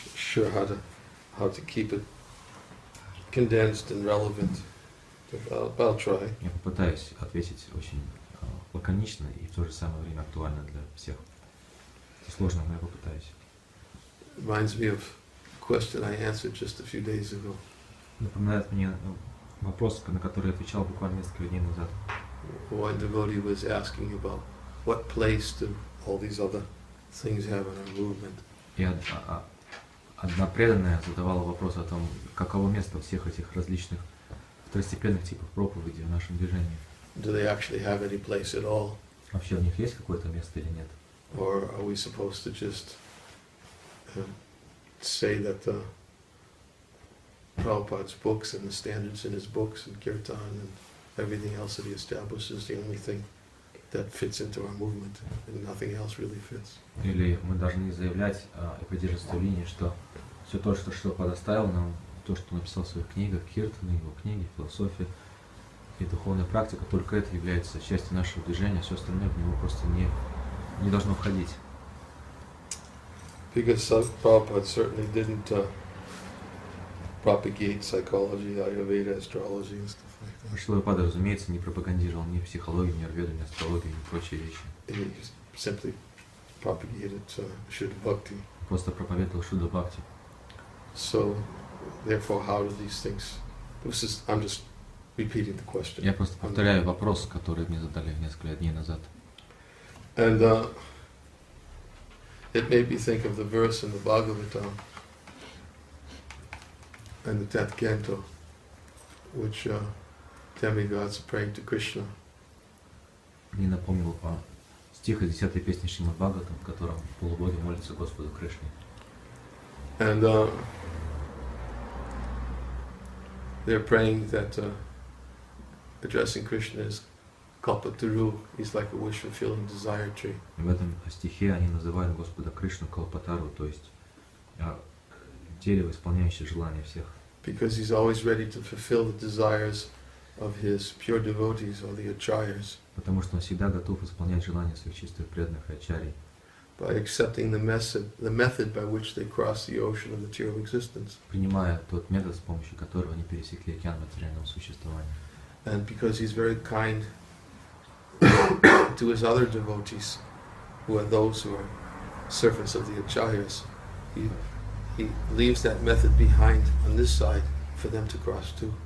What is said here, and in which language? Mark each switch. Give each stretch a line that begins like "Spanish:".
English: sure how to keep it condensed and relevant, but I'll try.
Russian: Я попытаюсь ответить очень лаконично и в то же самое время актуально для всех. Это сложно, но я попытаюсь.
English: Reminds me of a question I answered just a few days ago.
Russian: Напоминает мне вопрос, на который я отвечал буквально несколько дней назад.
English: One devotee was asking about what place do all these other things have in our movement.
Russian: И одна преданная задавала вопрос о том, каково место всех этих различных второстепенных типов проповеди в нашем движении?
English: Do they actually have any place at all?
Russian: Вообще у них есть какое-то место или нет?
English: Or are we supposed to just say that Prabhupada's books and the standards in his books and kirtan and everything else that he established is the only thing that fits into our movement, and nothing else really fits?
Russian: Или мы должны заявлять и придерживаться той линии, что все то, что Шрила оставил нам, то, что он написал в своих книгах, киртаны, его книги, философия и духовная практика, только это является частью нашего движения, все остальное в него просто не должно входить.
English: Because Prabhupada certainly didn't propagate psychology, Ayurveda, astrology and stuff like that.
Russian: Шрила Прабхупада, разумеется, не пропагандировал ни психологию, ни аюрведу, ни астрологию, ни прочие вещи.
English: He simply propagated Shuddha Bhakti.
Russian: Просто проповедовал Шудда Бхакти.
English: So, therefore, how do these things? I'm just repeating the question.
Russian: Я просто повторяю вопрос, который мне задали несколько дней назад.
English: And it made me think of the verse in the Bhagavatam and the 10th canto, which demigods are praying to Krishna.
Russian: Мне напомнил стих из 10-й песни Шримад Бхагаватам, в котором полубоги молятся Господу Кришне.
English: And they're praying that addressing Krishna is Kalpataru, he's like a wish-fulfilling desire tree.
Russian: В этом стихе они называют Господа Кришну Калпатару, то есть дерево, исполняющее желания всех.
English: Because he's always ready to fulfill the desires of his pure devotees or the acharyas.
Russian: Потому что он всегда готов исполнять желания своих чистых преданных и ачарий.
English: By accepting the method by which they cross the ocean of material existence.
Russian: Принимая тот метод, с помощью которого они пересекли океан материального существования.
English: And because he's very kind to his other devotees, who are those who are servants of the acharyas, he leaves that method behind on this side for them to cross too.